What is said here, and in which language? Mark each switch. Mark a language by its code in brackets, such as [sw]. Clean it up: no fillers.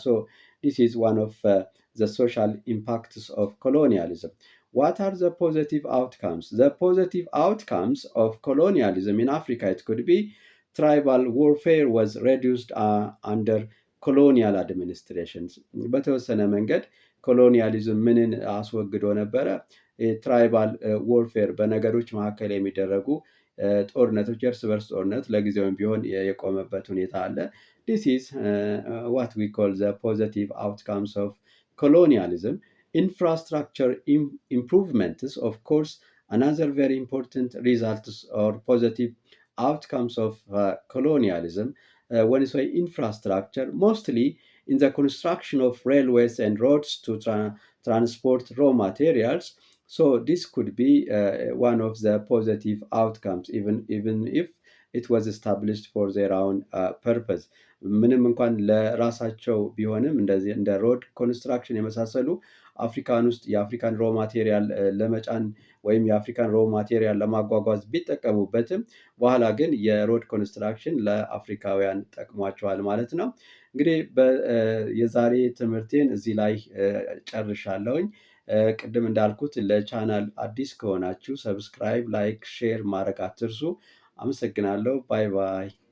[en] So this is one of the social impacts of colonialism. What are the positive outcomes? The positive outcomes of colonialism in Africa, it could be tribal warfare was reduced under colonial administrations. [am] በተወሰነ መንገድ ኮሎኒያሊዝም ምንን አስወግዶ ነበረ? ትራይባል ዎርፌር፣ በነገዶች መካከል የሚደረጉ ጦርነቶች፣ የእርስ በርስ ጦርነት ለጊዜውም ቢሆን የቆመበት ሁኔታ አለ። [en] This is what we call the positive outcomes of colonialism. Infrastructure improvements, of course, another very important results or positive outcomes of colonialism. When you say infrastructure, mostly in the construction of railways and roads to transport raw materials. So this could be one of the positive outcomes, even if it was established for their own purpose. [am] ምንም እንኳን ለራሳቸው ቢሆንም እንደዚህ እንደ ሮድ ኮንስትራክሽን የመሳሰሉ አፍሪካን ውስጥ የአፍሪካን ሮ ማቴሪያል ለመጫን ወይም የአፍሪካን ሮ ማቴሪያል ለማጓጓዝ ቢጠቀሙበትም በኋላ ግን የሮድ ኮንስትራክሽን ለአፍሪካውያን ጠቅሟቸዋል ማለት ነው። እንግዲህ የዛሬ ትምህርቴን እዚህ ላይ ጨርሻለሁኝ። ቅድም እንዳልኩት ለቻናል አዲስ ከሆናችሁ ሰብስክራይብ፣ ላይክ፣ ሼር ማድረግ አትርሱ። አመሰግናለሁ። ባይ ባይ።